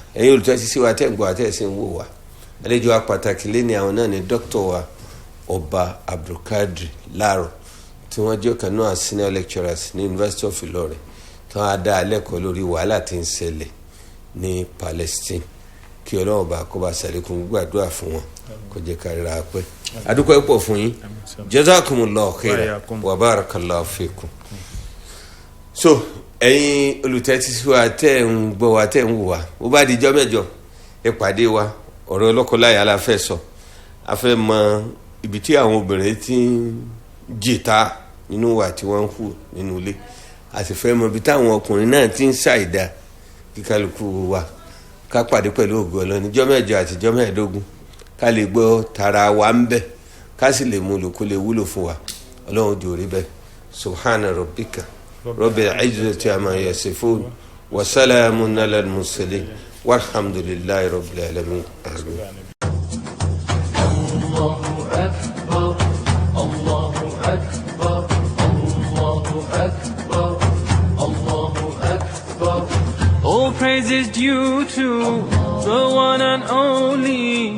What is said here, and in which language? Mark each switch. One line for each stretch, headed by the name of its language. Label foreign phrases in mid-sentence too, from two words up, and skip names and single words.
Yoruba: ẹ̀yin olùtẹ́sí sí wa tẹ́ ń gbọ́ àtẹ́sí ń wò wá. àlejò wa pàtàkì lé ní àwọn náà ni dókítà wa Ọba Abdulkadir Laro tí wọ́n jẹ́ ọ̀kan náà
English: senior lecturers
Yoruba: ní University of Ilorin tí wọ́n á dá alẹ́kọ̀ọ́ lórí wàhálà tí ń ṣẹlẹ̀ ní Palestine. kí Ọlọ́run bá kó bá ṣàlékún gbàdúrà fún wọn kó jẹ́ ká ríra pẹ́. adúpẹ́ pọ̀ fún yín
Arabic: جزاكم الله خيرا وبارك الله فيكم.
Yoruba: so ẹ̀yin olùtẹ́tí sí wa tẹ́ ń gbọ́ wa tẹ́ ń wò wá ó bá di ijọ́ mẹ́jọ ẹ pàdé wa ọ̀rọ̀ ọlọ́kọláya la fẹ́ sọ. a fẹ́ mọ ibi tí àwọn obìnrin ti ń jìta nínú wa tí wọ́n ń hù nínú ilé, a sì fẹ́ mọ ibi táwọn ọkùnrin náà ti ń ṣàìdá kí kálukú wa ká pàdé pẹ̀lú ògo Ọlọ́run níjọ́ mẹ́jọ àti ijọ́ mẹ́ẹ̀ẹ́dógún ká lè gbọ́ tara wa ń bẹ̀ ká sì lè mú lò kó lè wúlò fún wa. Ọlọ́run jò rí bẹ́ẹ̀.
Arabic: سبحان ربك رب العزة عما يصفون وسلام على المرسلين والحمد لله رب العالمين.
English: All praise is due to the one and only.